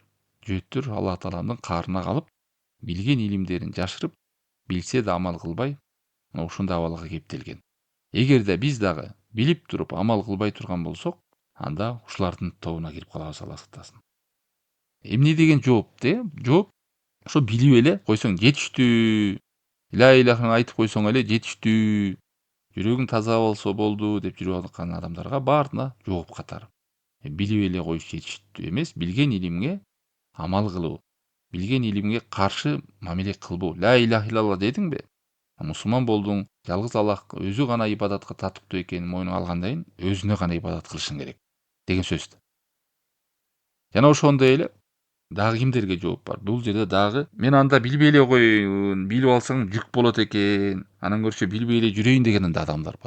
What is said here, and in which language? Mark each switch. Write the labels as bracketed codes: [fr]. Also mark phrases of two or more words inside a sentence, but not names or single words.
[ky] Жөөттөр Алла тааламдын каарына калып, билген илимдерин жашырып, билсе да амал кылбай, ушундай абалга кептелген. Эгерде биз дагы билип туруп амал кылбай турган болсок, анда ушулардын тобуна кирип калабыз, Алла сактасын. Эмне деген жооп де? Жооп ошо билип эле койсоң жетиштүү. [ar] لا إله [ky] айтып койсоң эле жетиштүү. Жүрөгүң таза болсо болду деп жүрүп аткан адамдарга баарына жооп катары. Билип эле коюш жетиштүү эмес, билген илимге амал кылуу. Билген илимге каршы мамиле кылбоо. [ar] لا إله إلا الله [ky] дедиңби? Мусулман болдуң, жалгыз Аллах өзү гана ибадатка татыктуу экенин мойнуңа алгандан кийин өзүнө гана ибадат кылышың керек деген сөз. Жана ошондой эле дагы кимдерге жооп бар? Бул жерде дагы мен анда билбей эле коеюн, билип алсаң жүк болот экен, анан көрчө билбей эле жүрөйүн деген да адамдар бар.